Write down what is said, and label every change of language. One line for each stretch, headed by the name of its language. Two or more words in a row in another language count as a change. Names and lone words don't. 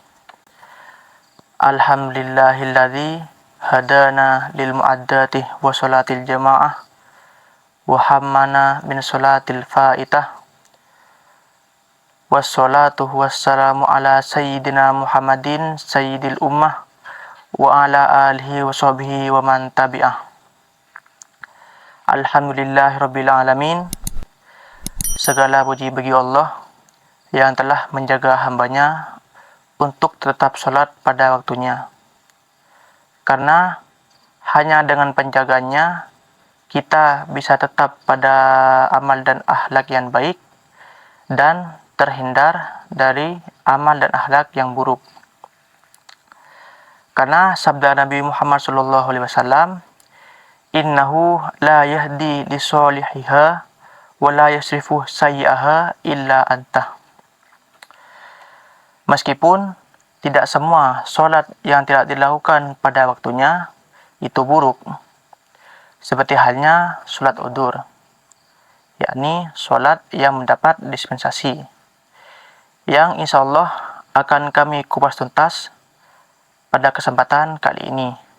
Arabic: الحمد لله الذي هدانا للمؤداة وصلاة الجماعة وهمنا من الصلاة الفائتة. والصلاة والسلام على سيدنا محمد سيد الأمة وعلى آله وصحبه ومن تبعه. الحمد لله رب العالمين.
Indonesian: Segala puji bagi Allah yang telah menjaga hambanya untuk tetap sholat pada waktunya. Karena hanya dengan penjagaannya kita bisa tetap pada amal dan akhlak yang baik dan terhindar dari amal dan akhlak yang buruk. Karena sabda Nabi Muhammad SAW,
Arabic: إنه لا يهدي لصالحها ولا يصرف سيئها إلا أنت.
Indonesian: Meskipun tidak semua sholat yang tidak dilakukan pada waktunya itu buruk, seperti halnya sholat udzur, yakni sholat yang mendapat dispensasi, yang
Arabic: إن شاء الله
Indonesian: akan kami kupas tuntas pada kesempatan kali ini.